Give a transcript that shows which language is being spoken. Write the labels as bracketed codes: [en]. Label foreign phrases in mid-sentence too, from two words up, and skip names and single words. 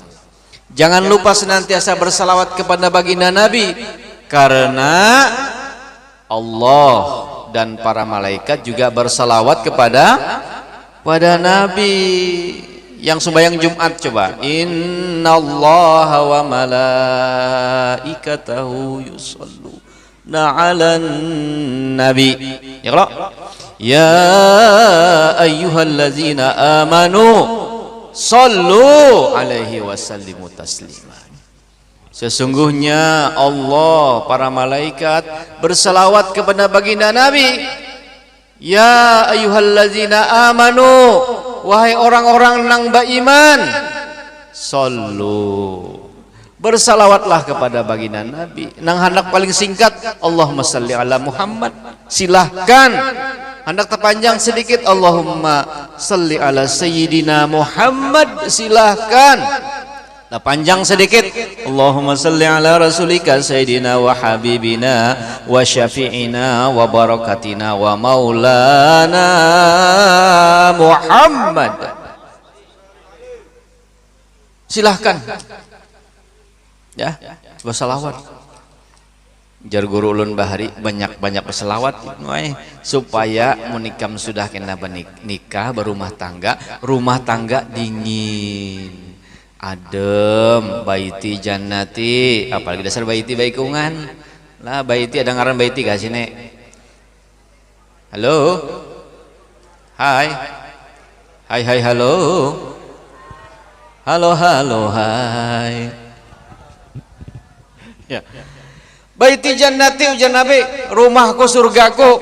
[id] Jangan lupa senantiasa bersalawat kepada baginda Nabi, karena Allah dan para malaikat juga bersalawat kepada Nabi. Yang sembahyang Jumat coba, [ar] إن الله وملائكته يصلون على النبي. Ya kalau يا أيها الذين آمنوا صلوا عليه وسلموا تسليما. [id] Sesungguhnya Allah, para malaikat berselawat kepada baginda Nabi. [ar] يا أيها الذين آمنوا, [bjn] wahai orang-orang nang baiman, sallu, bersalawatlah kepada baginda Nabi. Nang hendak paling singkat, [ar] اللهم صل على محمد. [id] Silahkan hendak terpanjang sedikit, [ar] اللهم صل على سيدنا محمد. [id] Silahkan nah panjang sedikit, [ar] اللهم صل على رسولك سيدنا وحبيبنا وشفيعنا وبركتنا ومولانا محمد. [id] Silahkan ya, bersalawat. [bjn] Jar guru ulun bahari banyak-banyak berselawat supaya menikam sudah kena nikah berumah tangga dingin, adem, [ar] بيتي جنتي, [bjn] apalagi dasar baiti baikungan lah. Baiti ada ngaran baiti gak sini? Halo, hai halo, hai ya. [ar] بيتي جنتي [bjn] ujian Nabi, rumahku surgaku.